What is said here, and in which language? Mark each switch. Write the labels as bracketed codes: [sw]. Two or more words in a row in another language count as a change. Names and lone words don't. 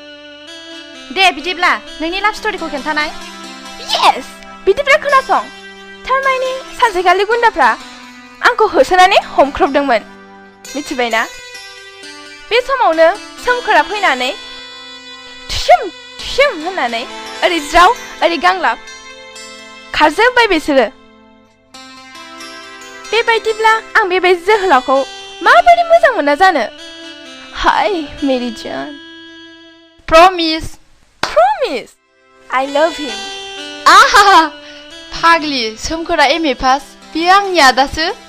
[brx] दे बिदिब्ला नोंनि लाभ स्ट'रिखौ खोन्थानाय येस बिदिब्ला खोनासं थारमाने सानसेखालि गुन्दाफ्रा आंखौ होसोनानै हमख्रबदोंमोन मिथिबायना बे समावनो सोमखोरा फैनानै थुसोम थुसोम होननानै ओरै ज्राव ओरै गांलाब खारजोब्बाय बिसोरो बेबायदिब्ला आं बेबायदि जोहोलावखौ माबोरै मोजां मोना जानो हाय [hi] मेरी जान [en] प्रमिस I love him [brx] आहा फाग्लि सोमखोरा [en] MA pass [brx] बियो आंनि आदासो